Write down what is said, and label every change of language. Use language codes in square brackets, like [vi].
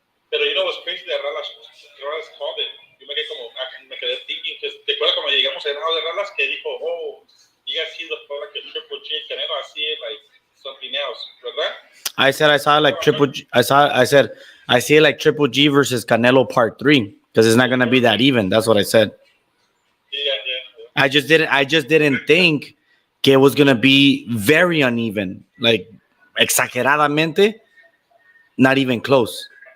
[en] Pero you know what's crazy de Charlas called it. [es] Yo me quedé thinking, que te acuerdas cuando llegamos al lado de Charlas que dijo, [en] oh, you guys see the like a Triple G Canelo, I see it like something else, ¿verdad? I said I saw like Triple G. I see it like Triple G versus Canelo Part 3 because it's not gonna be that even. That's what I said. Yeah. I just didn't think que it was gonna be very uneven, like [es] exageradamente, [en] not even close.